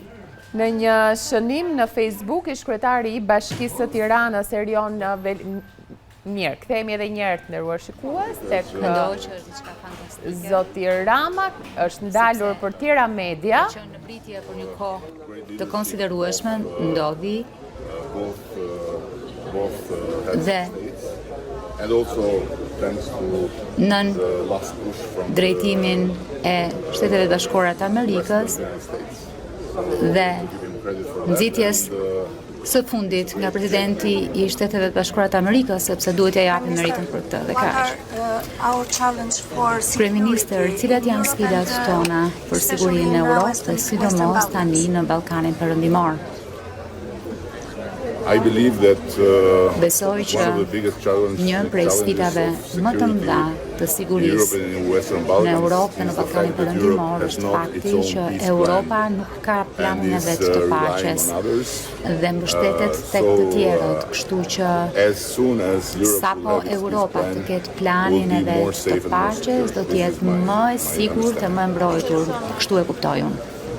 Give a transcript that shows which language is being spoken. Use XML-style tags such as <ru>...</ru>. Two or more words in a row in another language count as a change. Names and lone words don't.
<sq>Në një shënim në Facebook, ish kryetari i Bashkisë së Tiranës, Erion Mirë, kthehemi edhe një herë të nderuar shikues tek Mendoj që është diçka fantastike. zoti Rama, është ndalur për tjera media. Që në pritje për një kohë të konsiderueshme ndodhi dhe</sq> <en>And also thanks to</en> <sq>nën</sq> <en>the last push from</en> <sq>drejtimin e Shteteve Bashkuara të Amerikës dhe nxitjes së fundit nga presidenti i Shteteve Bashkuara të Amerikës, sepse duhet ja japim meritën për këtë dhe kaq. Kryeministër, cilat janë sfidat tona për sigurinë në Europë dhe sidomos tani në Ballkanin Perëndimor?</sq> <en>I believe that</en> <sq>Besoj që një prej sfidave më të mëdha të sigurisë në Europë dhe në Ballkanin Perëndimor është fakti që Europa nuk ka planin e vet të paqes dhe mbështetet tek të tjerët, kështu që sapo Europa të ketë planin e vet të paqes, do të jetë më e sigurt dhe më e mbrojtur, kështu e kuptoj unë.</sq>